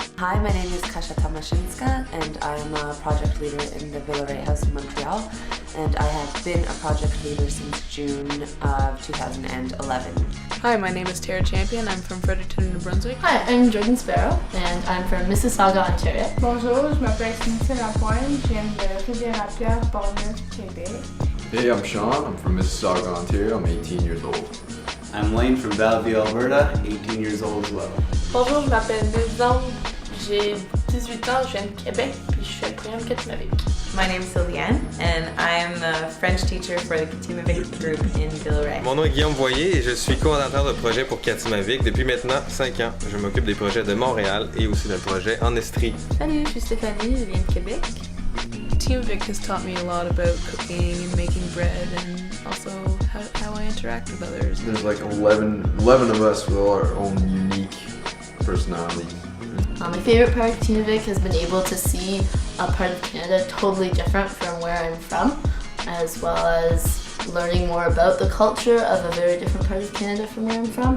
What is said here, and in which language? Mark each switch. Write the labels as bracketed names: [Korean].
[English] Hi, my name is Katimavik and I am a project leader in the Villeray House in Montreal, and I have been a project leader since June of 2011. Hi, my name is Tara Champion. I'm from Fredericton, New Brunswick. Hi, I'm Jordan Sparrow and I'm from Mississauga, Ontario. [French] Bonjour, je m'appelle Cynthia Lapointe, je viens de Rivière-à-Pierre, Portneuf, Québec. [English] Hey, I'm Sean. I'm from Mississauga, Ontario. I'm 18 years old. I'm Lane from Bellevue, Alberta, 18 years old as well. [French] Bonjour, je m'appelle Nelson, j'ai 18 ans, je viens de Québec, puis je fais le programme Katimavik. [English] My name is Sylviane, and I am the French teacher for the Katimavik group in Villeray. [French] Mon nom est Guillaume Boyer et je suis coordinateur de projet pour Katimavik depuis maintenant 5 ans. Je m'occupe des projets de Montréal et aussi d'un projet en Estrie. Salut, je suis Stéphanie, je viens de Québec. [English] Katimavik has taught me a lot about cooking and making bread and also how I interact with others. There's like 11 of us with all our own unique personalities. My favorite part of Katimavik has been able to see a part of Canada totally different from where I'm from, as well as learning more about the culture of a very different part of Canada from where I'm from.